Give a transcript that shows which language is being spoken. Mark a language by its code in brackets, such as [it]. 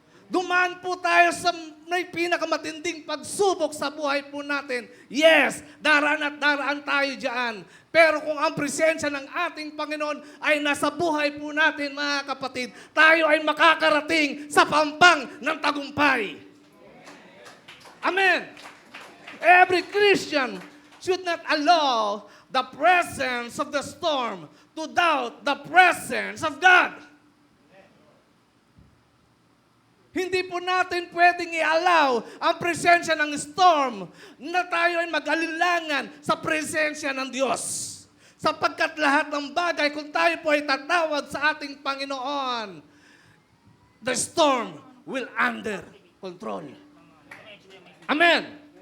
[tl] Dumaan po tayo sa may pinakamatinding pagsubok sa buhay po natin. Yes, daraan at daraan tayo dyan. Pero kung ang presensya ng ating Panginoon ay nasa buhay po natin, mga kapatid, tayo ay makakarating sa pampang ng tagumpay. Amen. [en] Every Christian should not allow the presence of the storm to doubt the presence of God. [tl] Hindi po natin pwedeng i-allow ang presensya ng storm na tayo ay mag-alilangan sa presensya ng Diyos. Sapagkat lahat ng bagay, kung tayo po ay tatawag sa ating Panginoon, [en] the storm will under control. [tl] Amen.